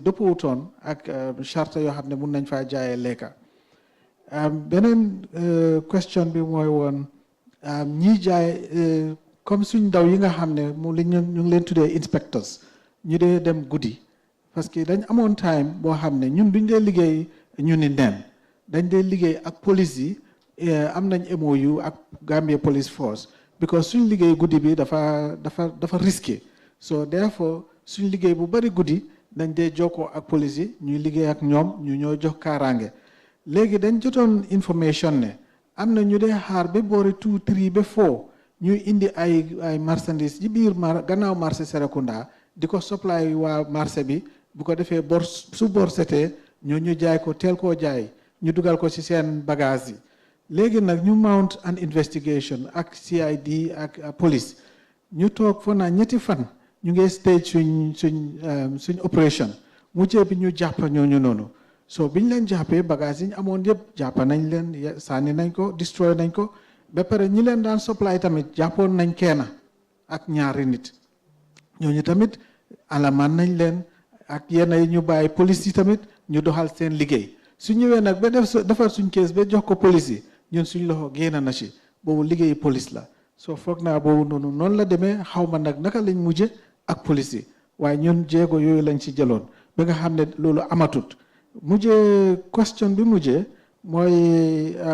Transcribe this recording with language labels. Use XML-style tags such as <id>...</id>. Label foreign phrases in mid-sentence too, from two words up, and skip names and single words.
<wo>dëppwutoon ak charte yoo xam ne mun nañ faa jaayee lekka beneen question bi mooy woon ñi jaay comme suñ ndaw yi nga xam ne mu ñu ngi leen tuddee inspectors ñu dee dem guddi</wo> <fr>parce que</fr> <wo>dañ amoon time boo xam ne ñun duñ dee liggéey ñu ni neen dañ dee liggéey ak police yi am nañ MOU ak Gambia Police Force because suñ liggéey guddi bi dafa risqué</wo> <en>so therefore</en> <wo>suñ liggéey bu bari guddi dañ dee jokkoo ak police yi ñuy liggéey ak ñoom ñu ñoo jox kaaraange léegi dañ jotoon information ne am na ñu dee xaar ba boori 2 3 ba 4 ñuy indi ay marchandise ci biir gannaaw marché Serekunda di ko supply waa marché bi bu ko defee bor su bor setee ñu jaay ko teel koo jaay ñu dugal ko ci seen bagage yi léegi nag ñu</wo> <en>mount an investigation</en> <wo>ak CID ak police ñu toog foo naa ñetti fan ñu ngi stage suñ opération mujjee bi ñu jàpp ñooñu noonu so biñ leen jàppee bagage yi ñu amoon yëpp jàpp nañ leen sànni nañ ko destroy nañ ko ba pare ñi leen daan supply tamit jàppoon nañ kenn ak ñaari nit ñooñu tamit alamaan nañ leen ak yenn yi ñu bàyyi police yi tamit ñu doxal seen liggéey su ñëwee nag ba defar suñ kees ba jox ko police yi ñun suñ loxo génn na ci boobu liggéey police la soo foog naa boobu noonu la demee xaw ma nag naka lañ mujje ak police yi waaye ñun jéego yooyu lañ ci jëloon ba nga xam ne loolu amatut mujjee question bi mujjee mooy</wo>